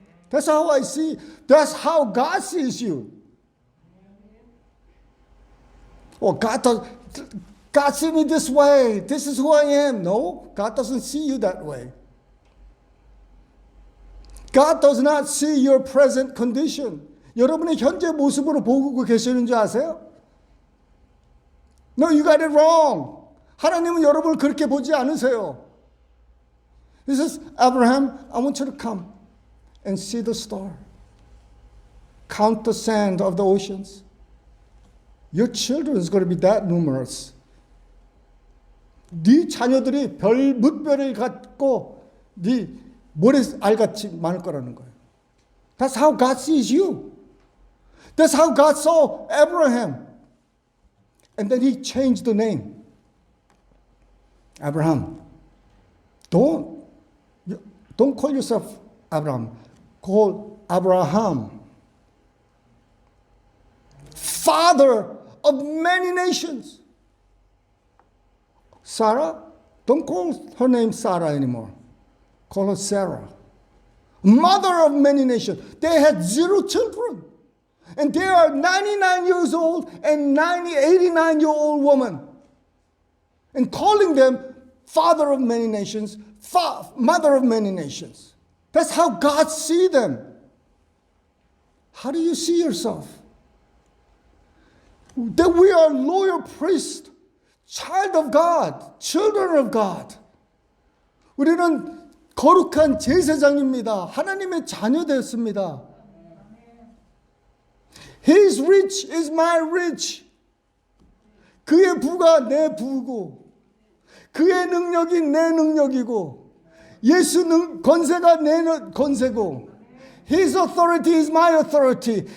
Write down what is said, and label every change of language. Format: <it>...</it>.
<en>That's how I see. That's how God sees you. Oh, God sees me this way. This is who I am. No, God doesn't see you that way. God does not see your present condition.</en> <ko>여러분의 현재 모습으로 보고 계시는 줄 아세요?</ko> <en>No, you got it wrong.</en> <ko>하나님은 여러분을 그렇게 보지 않으세요.</ko> <en>He says, Abraham, I want you to come and see the star. Count the sand of the oceans. Your children is going to be that numerous.</en> <ko>네 자녀들이 물별을 갖고 네 모래알같이 많을 거라는 거예요.</ko> <en>That's how God sees you. That's how God saw Abraham. And then he changed the name. Abraham. Don't call yourself Abraham. Call Abraham. Father of many nations. Sarah, don't call her name Sarah anymore. Call her Sarah. mother of many nations. They had 0 children. And they are 99 years old and 89-year-old woman. And calling them father of many nations, mother of many nations. That's how God sees them. How do you see yourself? That we are loyal priests, child of God, children of God.</en> <ko>우리는 거룩한 제사장입니다. 하나님의 자녀 되었습니다.</ko> <en>His rich is my rich.</en> <ko>그의 부가 내 부고, 그의 능력이 내 능력이고, 예수 권세가 내 권세고,</ko> <en>His authority is my authority.</en>